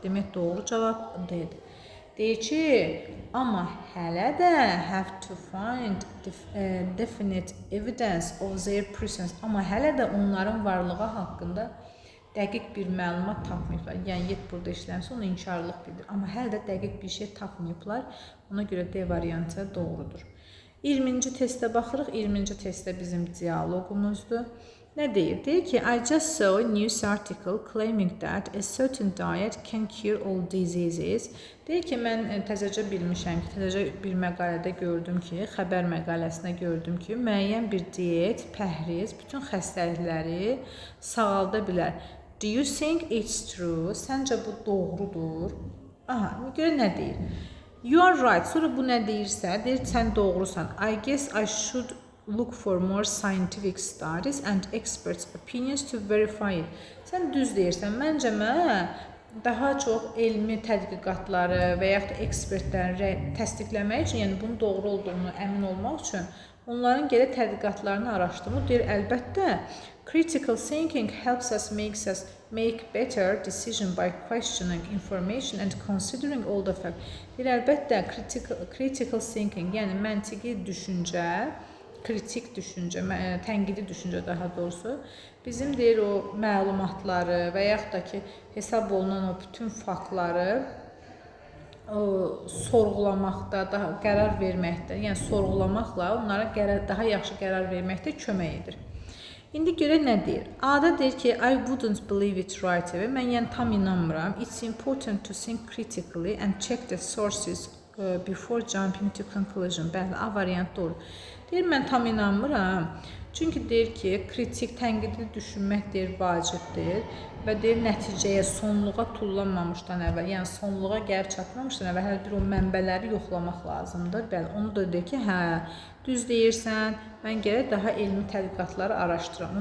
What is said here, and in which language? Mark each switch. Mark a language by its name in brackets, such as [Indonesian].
[Azerbaijani] Demək doğru cavab D-dir. Deyir ki, amma hələ də [English] have to find definite evidence of their presence. [Azerbaijani] Amma hələ də onların varlığı haqqında dəqiq bir məlumat tapmayıblar. Yəni, yet burada işləmsə, onu inkarlıq bildir. Amma hələ də dəqiq bir şey tapmayıblar. Ona görə D variantı doğrudur. 20-ci testə baxırıq. 20-ci testdə bizim dialoqumuzdur. Nə deyir? Deyir ki, [English] I just saw a news article claiming that a certain diet can cure all diseases. [Azerbaijani] Deyir ki, mən təzəcə bilmişəm ki, təzəcə bir məqalədə gördüm ki, xəbər məqaləsində gördüm ki, müəyyən bir diyet, pəhriz bütün xəstəlikləri sağalda bilər. [English] Do you think it's true? [Azerbaijani] Səncə bu doğrudur? Aha, görə nə deyir? [English] You are right. [Azerbaijani] Sonra bu nə deyirsə, deyir, sən doğrusan. [English] I guess I should look for more scientific studies and experts' opinions to verify it. [Azerbaijani] Sən düz deyirsən. Məncə mən daha çox elmi tədqiqatları və yaxud da ekspertləri təsdiqləmək üçün, yəni bunun doğru olduğunu əmin olmaq üçün onların gərək tədqiqatlarını araşdırmaq. Deyir, əlbəttə, [English] critical thinking helps us make better decision by questioning information and considering all the facts. [Azerbaijani] Deyir, əlbəttə, critical thinking, yəni məntiqi düşüncə, kritik düşüncə, tənqidi düşüncə daha doğrusu, bizim deyir o məlumatları və yaxud da ki, hesab olunan o bütün faktları sorğulamaqda, daha qərar verməkdə, yəni sorğulamaqla onlara daha yaxşı qərar verməkdə kömək edir. İndi görək nə deyir? A-da deyir ki, [English] I wouldn't believe it right away. [Azerbaijani] Mən yəni tam inanmıram. [English] It's important to think critically and check the sources before jumping to conclusion. [Azerbaijani] Bəli, A variant doğru. Deyir, mən tam inanmıram. Çünki deyir ki, kritik, tənqidi düşünmək deyir, vacibdir və deyir, nəticəyə, sonluğa tullanmamışdan əvvəl, yəni sonluğa gəlib çatmamışdan əvvəl hələ bir o mənbələri yoxlamaq lazımdır. Bəli, onu da deyir ki, hə, düz deyirsən, mən gərək daha elmi tədqiqatları araşdıram.